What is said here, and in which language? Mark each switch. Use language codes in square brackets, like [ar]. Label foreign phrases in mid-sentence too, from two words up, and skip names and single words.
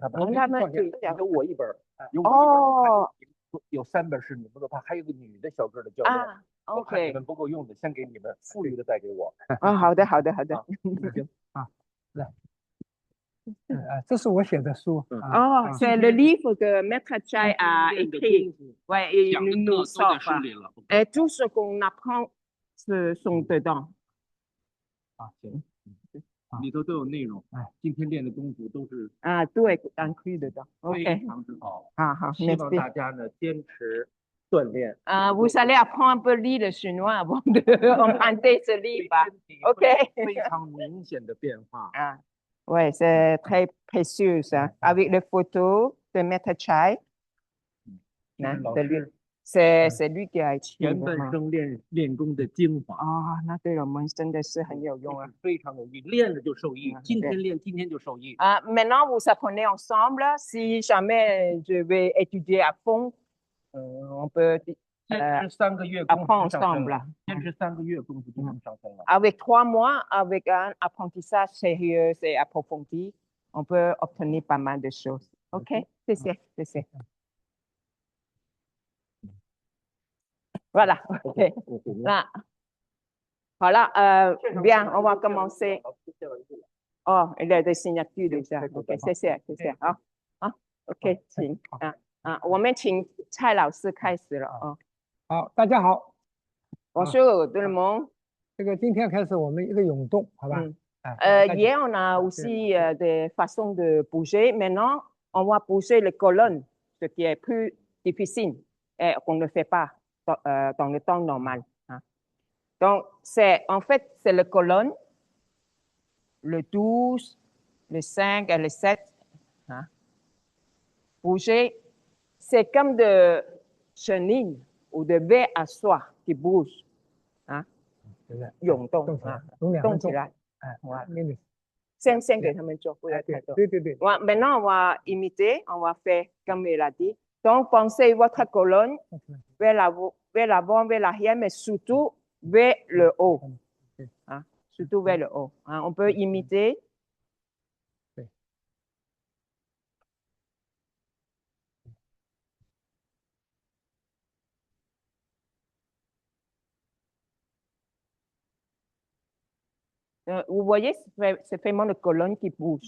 [zh] 他们有我一本，有3本是你们的，他还有个女的小个的教练啊。我看你们不够用的，先给你们，富裕的带给我。好的。行啊，来，这是我写的书。 [fr] c'est le livre que Maître Chai a écrit. Ouais, il nous sort. Et tout ce qu'on apprend sont dedans. [zh] 行，里头都有内容。今天练的功夫都是 [fr] 对 ，inclus dedans. [zh] 非常之好。好，希望大家呢坚持锻炼。 [fr] Vous allez apprendre un peu lire le chinois avant de emprunter ce livre. OK. [zh] 非常明显的变化。 [fr] Oui, c'est très précieux, ça. Avec les photos de Maître Chai. C'est lui qui a écrit. [zh] 前半生练功的精华。那对我们真的是很有用啊。非常有益，练了就受益。今天练，今天就受益。 [fr] Maintenant, vous apprenez ensemble. Si jamais je vais étudier à fond, on peut apprendre ensemble. [zh] 坚持3个月，功夫就能上升了。 [fr] Avec 3 mois, avec un apprentissage sérieux et approfondi, on peut obtenir pas mal de choses. OK? 谢谢。Voilà. OK. Là. Voilà. Bien, on va commencer. Il y a des signatures déjà. [zh] OK, 谢谢。OK， 请我们请蔡老师开始了。好，大家好。 [fr] Bonjour tout le monde。 [zh] 这个今天开始我们一个涌动，好吧 [fr] ？Hier on a aussi des façons de bouger. Maintenant, on va bouger les colonnes, ce qui est plus difficile et qu'on ne fait pas dans le temps normal. Donc, en fait, c'est les colonnes, le 12, le 5 et le 7. Bouger, c'est comme de chenilles ou de vers à soie qui bougent. [zh] 涌动动起来。先给他们做，不要太多。对。 [fr] Maintenant, on va imiter, on va faire comme il a dit. Donc, pensez votre colonne vers l'avant, vers l'arrière, mais surtout vers le haut. Surtout vers le haut. On peut imiter. Vous voyez, c'est vraiment la colonne qui bouge.